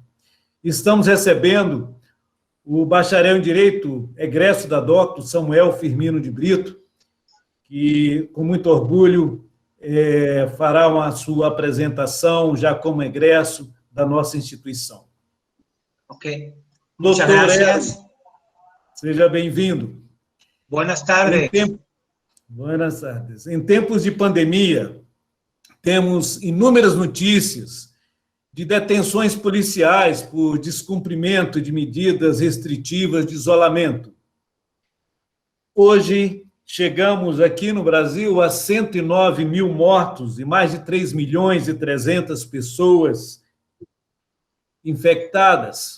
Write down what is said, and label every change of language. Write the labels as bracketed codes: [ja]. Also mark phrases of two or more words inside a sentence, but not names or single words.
[pt] Estamos recebendo o bacharel em Direito, egresso da Docton, Samuel Firmino de Brito, que, com muito orgulho, fará a sua apresentação já como egresso da nossa instituição. Ok. [es] Muchas gracias. [pt] Seja bem-vindo. [es] Buenas tardes. Buenas tardes. [pt] Em tempos de pandemia, temos inúmeras notícias de detenções policiais por descumprimento de medidas restritivas de isolamento. Hoje, chegamos aqui no Brasil a 109 mil mortos e mais de 3 milhões e 300 pessoas infectadas.